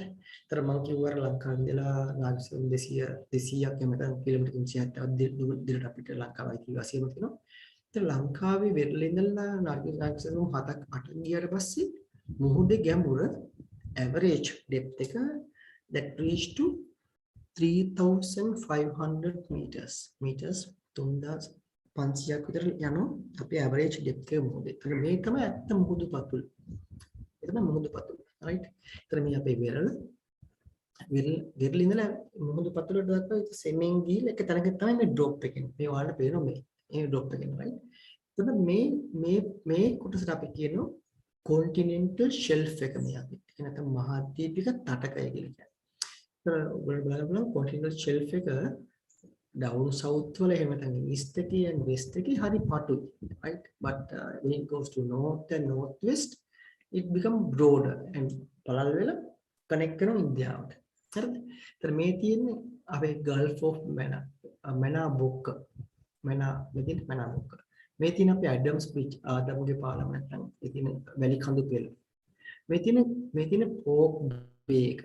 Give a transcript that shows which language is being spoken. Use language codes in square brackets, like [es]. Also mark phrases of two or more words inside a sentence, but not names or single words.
[si] ඒතර මම කිව්වා ලංකාවේ ඉඳලා නාගසම් 200ක් එමෙතන කිලෝමීටර් 360ක් දුරට අපිට ලංකාවයි ඉතිවාසියම තියෙනවා. ඒතර ලංකාවේ වෙරළ ඉඳලා නාගසම් 7ක් 8ක් ගියාට පස්සේ මුහුදේ ගැඹුර [en] average depth [si] එක [en] that reached to 3500 meters [si] 3500ක් විතර යනවා අපේ [en] average depth [si] එක මුහුදේ. ඒතර මේ තමයි ඇත්ත මුහුදු පතුල. ඒක තමයි මුහුදු පතුල. right? ඒතර මේ අපේ වෙරළ ඉඳලා මුහුදු පතුලට දක්වා සෙමෙන් ගිහිල්ලා එක තැනක තමයි මේ drop එකෙන්. මේ ඔයාලට පේනවා මේ drop එකෙන් right? එතකොට මේ කොටසට අපි කියනවා [en] continental shelf [si] එක මේ අපි. ඒක නැත්නම් මහද්වීපික තටකය කියලා කියන්නේ. ඒතර ඔයගොල්ලෝ බලන්න [en] continental shelf [si] එක [en] down south [si] වල එහෙම නැත්නම් east එකේ [en] and west [si] එකේ හරි පටුයි right? [en] But when it goes to north and northwest it become broader and [si] පළල් වෙලා [en] connect [si] කරන ඉන්දියාවට. හරිද? ඒතර මේ තියෙන්නේ අපේ Gulf of Mannar බොක්ක. Mannar බොක්ක. මේ තියෙන අපේ ඇඩම්ස් බීච් ආදම්ගේ පාලම නැත්නම් ඒ තියෙන වැලි කඳු පෙළ. මේ තියෙන පෝක් බේ එක.